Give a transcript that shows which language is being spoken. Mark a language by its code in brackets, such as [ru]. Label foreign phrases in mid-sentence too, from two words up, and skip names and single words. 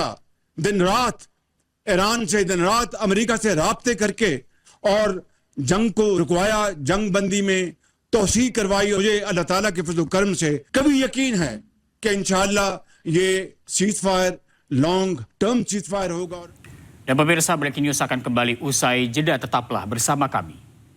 [ur] دن رات ایران سے، دن رات امریکہ سے رابطے کر کے اور جنگ کو رکوایا، جنگ بندی میں توسیع کروائی. مجھے اللہ تعالیٰ کے فضل کرم سے کبھی یقین ہے کہ ان شاء اللہ یہ [en] ceasefire long term ceasefire [ur] ہوگا. [id] Dan pemirsa, Breaking News akan kembali usai jeda, tetaplah bersama kami.